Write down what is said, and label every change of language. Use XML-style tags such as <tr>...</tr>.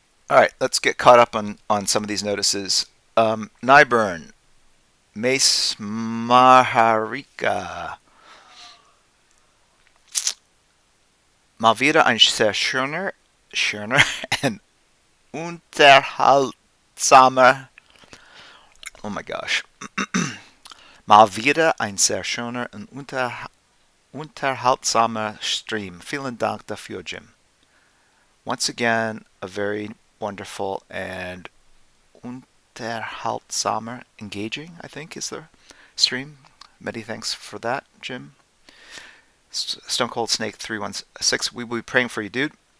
<en>All right, let's get caught up on some of these notices.</en> <de>Nyburn, Mace Maharika, Mal wieder ein sehr schöner and unterhaltsamer,</de> <en>oh my gosh,</en> <de>mal wieder ein sehr schöner und unterhaltsamer Stream. Vielen Dank dafür, Jim.</de> <en>Once again, a very wonderful and unterhaltsamer, engaging, I think, is the stream. Many thanks for that, Jim. Stone Cold Snake 316. We will be praying for you, dude.</en>